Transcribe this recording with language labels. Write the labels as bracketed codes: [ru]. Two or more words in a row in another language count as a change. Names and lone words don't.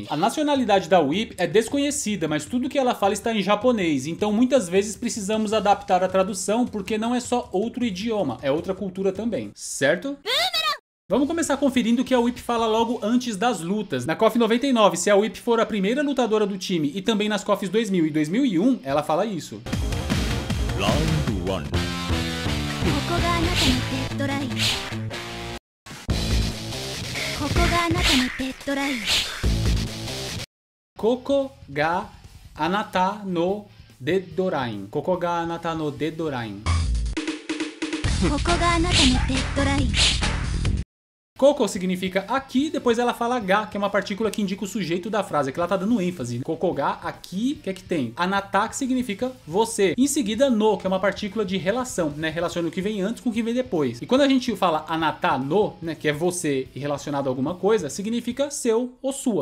[pt] A nacionalidade da Whip é desconhecida, mas tudo que ela fala está em japonês, então muitas vezes precisamos adaptar a tradução porque não é só outro idioma, é outra cultura também, certo? Vamos começar conferindo o que a Whip fala logo antes das lutas. Na KOF 99, se a Whip for a primeira lutadora do time e também nas KOFs 2000 e 2001, ela fala isso. [en] Round 1. [ja] ここ が あなた の デッドライン. ここ が あなた の デッドライン. [pt] Koko significa aqui, depois ela fala ga, que é uma partícula que indica o sujeito da frase, que ela tá dando ênfase. Kokoga, aqui, o que é que tem? Anata, que significa você. Em seguida, no, que é uma partícula de relação, né? Relaciona o que vem antes com o que vem depois. E quando a gente fala [ja] あなた の, [pt] né, que é você e relacionado a alguma coisa, significa seu ou sua.